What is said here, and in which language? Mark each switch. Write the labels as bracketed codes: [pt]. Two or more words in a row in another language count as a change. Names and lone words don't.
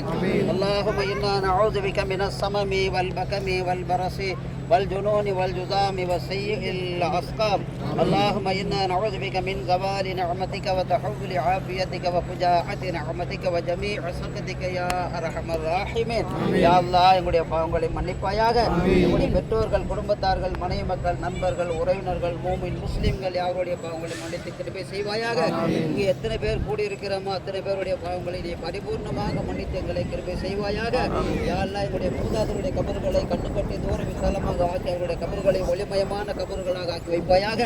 [ar] اللهم انا نعوذ بك من السمم والبكم والبرص والجنون والجذام وسيء الأسقام. اللهم إنا نعوذ بك من زوال نعمتك وتحول عافيتك وفجاءة نعمتك وجميع سخطك يا أرحم الراحمين. يا الله [ta] எங்களுடைய பாவங்களை மன்னிப்பாயாக. எங்களுடைய பெற்றோர்கள், குடும்பத்தார்கள், மனைவி மக்கள், நண்பர்கள், உறவினர்கள், மூமின் முஸ்லிம்கள் யாருடைய பாவங்களை மன்னித்து கிருபை செய்வாயாக. இங்கே எத்தனை பேர் கூடியிருக்கிறோமோ அத்தனை பேருடைய பாவங்களை நீ பரிபூர்ணமாக மன்னித்து எங்களை கிருபை செய்வாயாக. [ar] يا الله [ta] எங்களுடைய மூதாதையருடைய கபர்களை கட்டுக்கட்டி தூரம் விசாலமாக ஆக்கி அவருடைய கபர்களை ஒளிமயமான கபர்களாக ஆக்கி வைப்பாயாக.